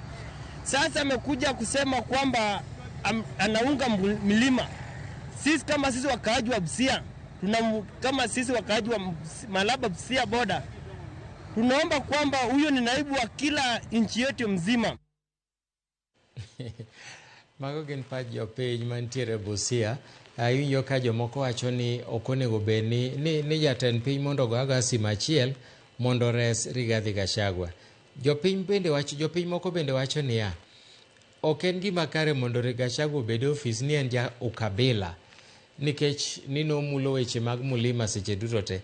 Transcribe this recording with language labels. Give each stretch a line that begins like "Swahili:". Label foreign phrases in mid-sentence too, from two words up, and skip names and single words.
Swahili: Sasa amekuja kusema kwamba anaunga milima. Sisi kama sisi wakaaji wa Busia, kama sisi wakaaji wa Malaba Busia boda, tunaomba kwamba huyo ni naibu wa kila nchi yetu mzima.
Luo (Kenya and Tanzania): Mago gin pach jopiny mantiere Busia. Iwinjo ka jomoko wacho ni ok onego bed ni jatend piny mondo go sima achiel mondo res Rigathi Gachagua. Jopiny moko bende wacho niya, ok en gima kare mondo Gachagua obed ofis ni en ja ukabila, nikech nino mulo weche mag mulima seche duto te.